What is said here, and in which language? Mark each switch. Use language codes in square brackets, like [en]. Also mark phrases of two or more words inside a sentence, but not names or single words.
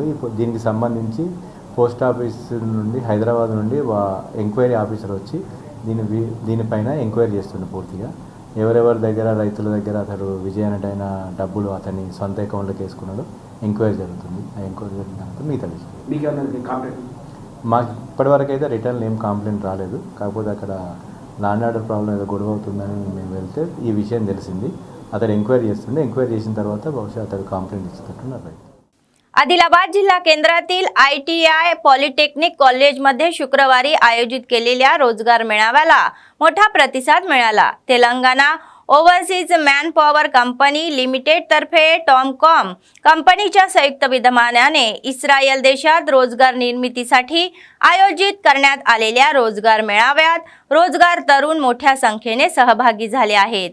[te] దీనికి సంబంధించి [en] post office [te] నుండి హైదరాబాద్ నుండి [en] enquiry officer [te] వచ్చి దీనిపైన ఎంక్వైరీ చేస్తుండే పూర్తిగా ఎవరెవరి దగ్గర రైతుల దగ్గర అతడు విజయ్ అనేటైన డబ్బులు అతని సొంత అకౌంట్లోకి వేసుకున్నాడు, ఎంక్వైరీ జరుగుతుంది। ఆ ఎంక్వైరీ జరిగిన తర్వాత మిగతా విషయం మాకు ఇప్పటివరకు అయితే రిటర్న్ ఏం కంప్లైంట్ రాలేదు। కాకపోతే అక్కడ [en] land order problem [te] ఏదో గొడవ అవుతుందని మేము వెళ్తే ఈ విషయం తెలిసింది। అతడు ఎంక్వైరీ చేస్తుండే, ఎంక్వైరీ చేసిన తర్వాత బహుశా అతడు కంప్లైంట్ ఇస్తున్నట్టున్నారు। [mr] आदिलाबाद जिल्हा केंद्रातील ITI पॉलिटेक्निक कॉलेजमध्ये शुक्रवारी आयोजित केलेल्या रोजगार मेळाव्याला मोठा प्रतिसाद मिळाला। तेलंगणा ओव्हरसीज मॅन पॉवर कंपनी लिमिटेड तर्फे टॉमकॉम कंपनीच्या संयुक्त विद्यमानाने इस्रायल देशात रोजगार निर्मितीसाठी आयोजित करण्यात आलेल्या रोजगार मेळाव्यात रोजगार तरुण मोठ्या संख्येने सहभागी झाले आहेत।